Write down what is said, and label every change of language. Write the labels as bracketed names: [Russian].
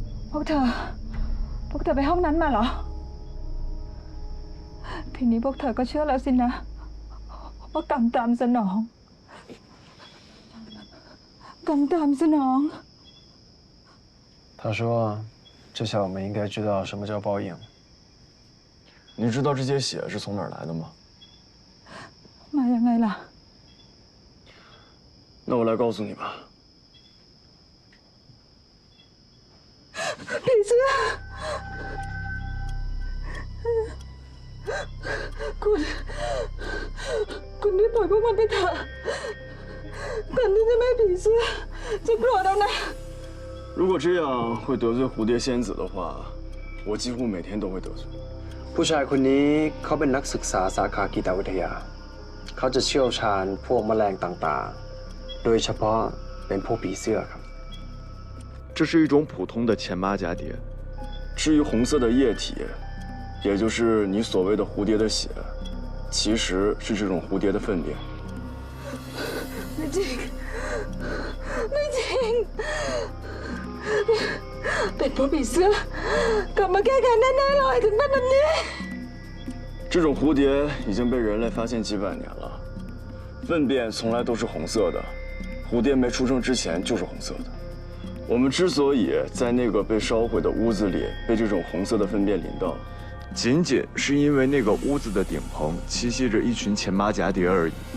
[Thai] พวกเธอไปห้องนั้นมาเหรอ ทีนี้พวกเธอก็เชื่อแล้วสินะว่ากรรมตามสนองกรรมตามสนอง [Chinese] 他说这下我们应该知道什么叫报应。你知道这些血是从哪儿来的吗？ [Thai] มายังไงล่ะ [Chinese] 那我来告诉你吧。 [Thai] ผีเสื้อคุณได้ปล่อยพวกมันไปเถอะก่อนที่จะไม่ผีเสื้อจะโกรธเอานะ [Chinese] 如果这样会得罪蝴蝶仙子的话，我几乎每天都会得罪。 [Thai] ผู้ชายคนนี้เขาเป็นนักศึกษาสาขากีตวิทยาเขาจะเชี่ยวชาญพวกแมลงต่างๆโดยเฉพาะเป็นพวกผีเสื้อครับ [Chinese] 这是一种普通的前马甲蝶。至于红色的液体，也就是你所谓的蝴蝶的血，其实是这种蝴蝶的粪便。 [Thai] ไม่จริงไม่จริงเป็นพวกผีเสื้อกลับมาแก้แค้นแน่ๆเลยถึงเป็นแบบนี้ [Chinese] 这种蝴蝶已经被人类发现几百年了，粪便从来都是红色的，蝴蝶没出生之前就是红色的。我们之所以在那个被烧毁的屋子里被这种红色的粪便淋到，仅仅是因为那个屋子的顶棚栖息着一群前马甲蝶而已。